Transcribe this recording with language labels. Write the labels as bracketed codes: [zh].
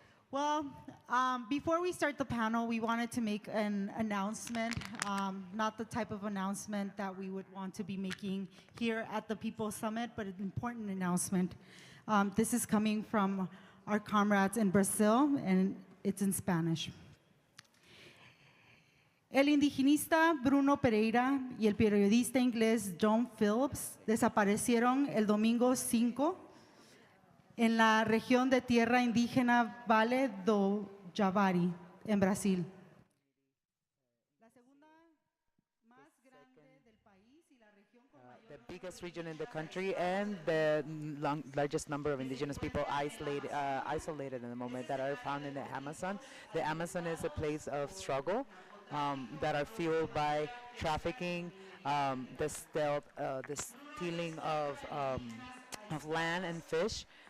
[en] Well, before we start the panel, we wanted to make an announcement, not the type of announcement that we would want to be making here at the People's Summit, but an important announcement. This is coming from our comrades in Brazil, and it's in Spanish. [es] El indigenista Bruno Pereira y el periodista inglés John Phillips desaparecieron el domingo 5 en la región de tierra indígena Vale do Javari, en Brasil. La segunda más grande del país y la región con mayor... [en] The biggest region in the country and the largest number of indigenous people isolated in the moment that are found in the Amazon. The Amazon is a place of struggle. That are fueled by trafficking, the stealing of land and fish.